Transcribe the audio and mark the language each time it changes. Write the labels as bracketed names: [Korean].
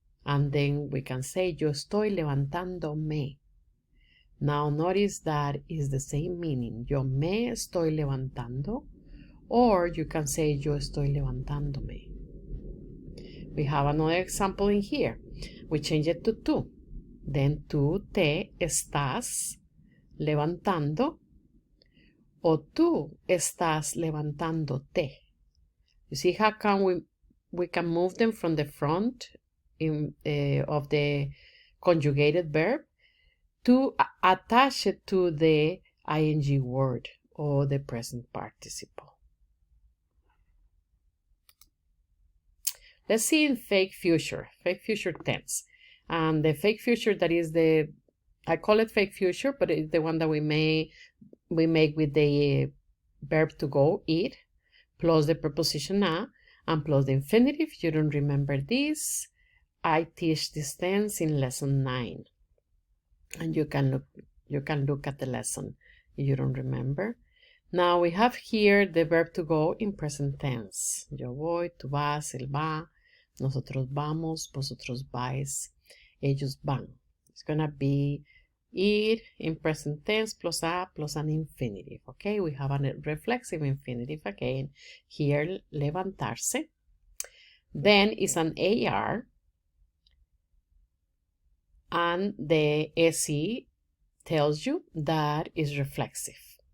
[English] And then we can say, [Spanish] yo estoy levantándome. [English] Now notice that is the same meaning. [Spanish] Yo me estoy levantando. [English] Or you can say, [Spanish] yo estoy levantándome. [English] We have another example in here. We change it to tú. [Spanish] Then tú te estás levantando. O tú estás levantándote. [English] You see how come we can move them from the front of the conjugated verb to attach it to the ing word or the present participle. Let's see in fake future tense. And the fake future, that is I call it fake future, but it's the one that we make with the verb to go, eat, plus the preposition a, and plus the infinitive. If you don't remember this, I teach this tense in lesson 9. And you can look at the lesson if you don't remember. Now we have here the verb to go in present tense. [Spanish] Yo voy, tú vas, él va, nosotros vamos, vosotros vais, ellos van. [English] It's gonna be ir in present tense plus a plus an infinitive. Okay, we have a reflexive infinitive again. Here, levantarse. Then is an AR. And the SE tells you that is reflexive.